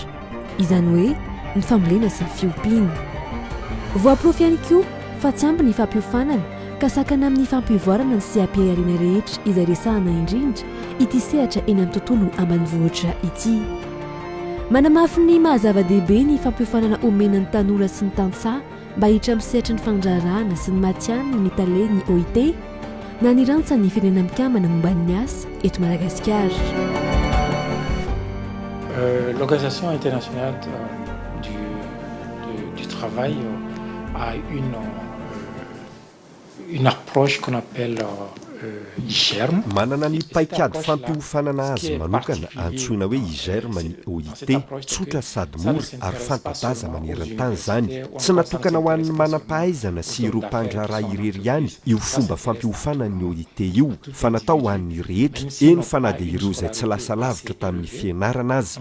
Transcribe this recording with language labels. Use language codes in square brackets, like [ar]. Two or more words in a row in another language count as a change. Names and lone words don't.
[mg] Izany hoe ny fambolena sy ny fiompiana. Voaporofo ihany koa fa tsy ampy ny fampiofanana ka sakana amin'ny fampivoarana ny seha-pihariana rehetra izay resahana indrindra ity sehatra eny amin'ny tontolo ambanivohitra ity. Manamafy ny mahazava-dehibe ny fampiofanana omenan'ny tanora sy ny tantsaha mba hiditra amin'ny sehatra ny fandraharahana sy ny matihanina ny tale ny OIT na ny rantsa ny firenena mikamana momba ny asa eto Madagasikara. [fr] L'Organisation internationale du travail a une approche qu'on appelle IVOHARY. [mg] Manana ny paikady fampiofanana azy manokana antsoina hoe IVOHARY ny OIT, tsotra sady mora ary fanta-daza maneran-tany zany. Tsy natokana ho an'ny manam-pahaizana sy ireo mpandraharaha irery ihany io fomba fampiofanana ny OIT io, fa natao ho an'ny rehetra, eny fa na dia ireo izay tsy lasa lavitra tamin'ny fianarana azy.